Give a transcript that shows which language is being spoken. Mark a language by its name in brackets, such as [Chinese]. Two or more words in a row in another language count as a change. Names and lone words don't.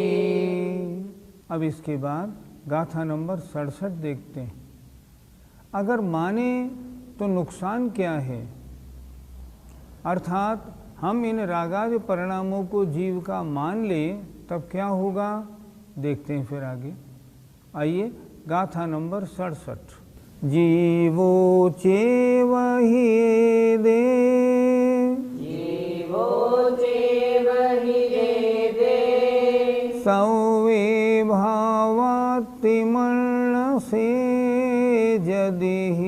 [Hindi] अब इसके बाद गाथा नंबर 67 देखते हैं। अगर माने तो नुकसान क्या है, अर्थात हम इन रागादि परिणामों को जीव का मान लें तब क्या होगा, देखते हैं फिर आगे। आइए गाथा नंबर 67। [Prakrit languages] जीवो चेव ही दे, जीवो चेव ही दे, सवे भावाति मर्ण से जदि